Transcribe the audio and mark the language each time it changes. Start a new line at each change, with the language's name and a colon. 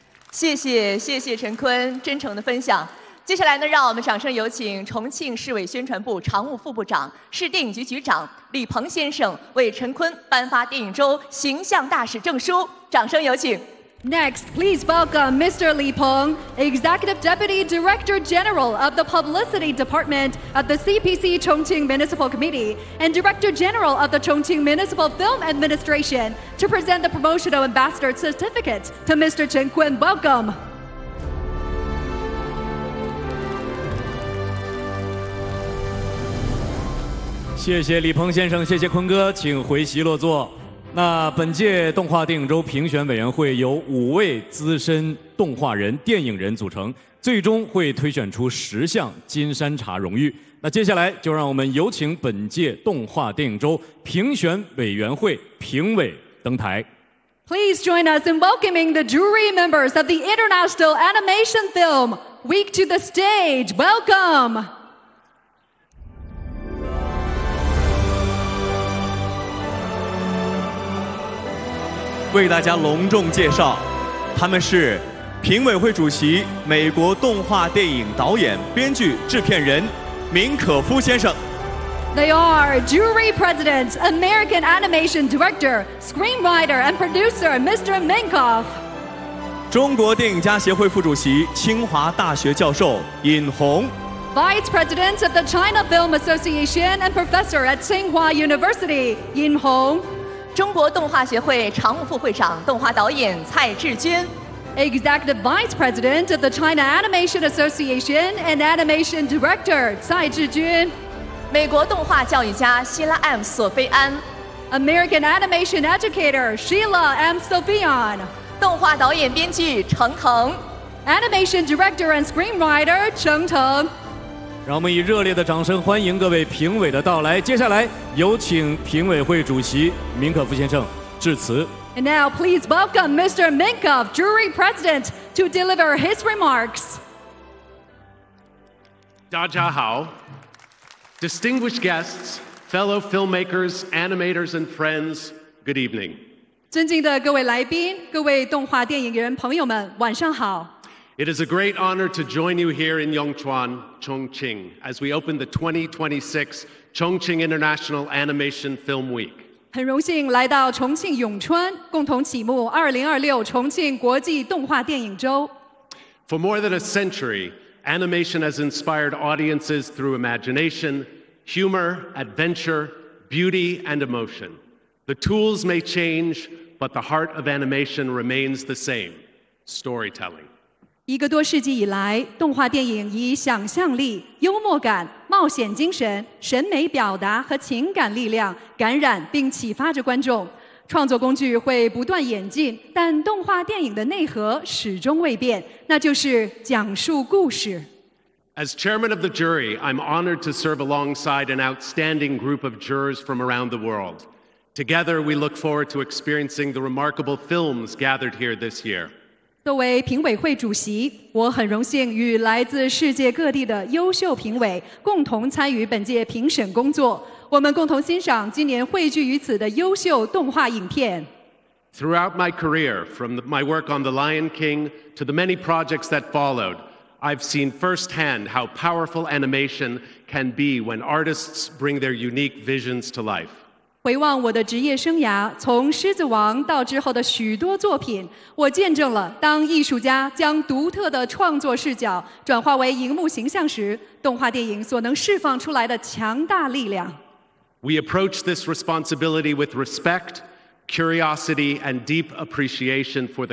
Chinese: 谢谢陈坤真诚的分享。接下来呢，让我们掌声有请重庆市委宣传部常务副部长、市电影局局长李鹏先生为陈坤颁发电影周形象大使证书，掌声有请。
English: Next, please welcome Mr. Li Peng, Executive Deputy Director General of the Publicity Department of the CPC Chongqing Municipal Committee and Director General of the Chongqing Municipal Film Administration to present the Promotional Ambassador Certificate to Mr. Chen Kun. Welcome.
Chinese: 谢谢李鹏先生，谢谢坤哥，请回席落座。那本届动画电影周评选委员会由五位资深动画人、电影人组成，最终会推选出十项金山茶荣誉。那接下来就让我们有请本届动画电影周评选委员会评委登台。
English: Please join us in welcoming the jury members of the International Animation Film Week to the stage. Welcome.
Chinese: 为大家隆重介绍，他们是评委会主席、美国动画电影导演、编剧、制片人明可夫先生。
English: They are Jury President, American Animation Director, Screenwriter and Producer Mr. Minkoff.
Chinese: 中国电影家协会副主席、清华大学教授尹红。
English: Vice President of the China Film Association and Professor at Tsinghua University, 尹红。
Chinese: 中国动画协会常务副会长、动画导演蔡志军。
English: Executive Vice President of the China Animation Association and Animation Director 蔡志军。
Chinese: 美国动画教育家希拉 M 索菲安。
English: American Animation Educator Sheila M. Sofian。
Chinese: 动画导演编剧程腾。
English: Animation Director and Screenwriter 程腾。
Chinese: 让我们以热烈的掌声欢迎各位评委的到来。接下来有请评委会主席明可夫先生致辞。
English: And now please welcome Mr. Minkoff, Jury President, to deliver his remarks.
Chinese: 大家好
English: ，distinguished guests, fellow filmmakers, animators, and friends, good evening.
Chinese: 尊敬的各位来宾、各位动画电影人朋友们，晚上好。
English: It is a great honor to join you here in Yongchuan, Chongqing, as we open the 2026 Chongqing International Animation Film Week.
Chinese: 很荣幸来到重庆永川，共同启幕2026重庆国际动画电影周。
English: For more than a century, animation has inspired audiences through imagination, humor, adventure, beauty, and emotion. The tools may change, but the heart of animation remains the same, storytelling.
Chinese: 一个多世纪以来，动画电影以想象力、幽默感、冒险精神、审美表达和情感力量感染并启发着观众。创作工具会不断演进，但动画电影的内核始终未变，那就是讲述故事。
English: As chairman of the jury, I'm honored to serve alongside an outstanding group of jurors from around the world. Together, we look forward to experiencing the remarkable films gathered here this year.
Chinese: 作为评委会主席，我很荣幸与来自世界各地的优秀评委共同参与本届评审工作。我们共同欣赏今年汇聚于此的优秀动画影片。
English: Throughout my career, from my work on The Lion King to the many projects that followed, I've seen firsthand how powerful animation can be when artists bring their unique visions to life.
Chinese: 回望我的职业生涯，从《狮子王》到之后的许多作品，我见证了当艺术家将独特的创作视角转化为荧幕形象时，动画电影所能释放出来的强大力量。
English: We approach this responsibility with respect, curiosity, and deep appreciation for the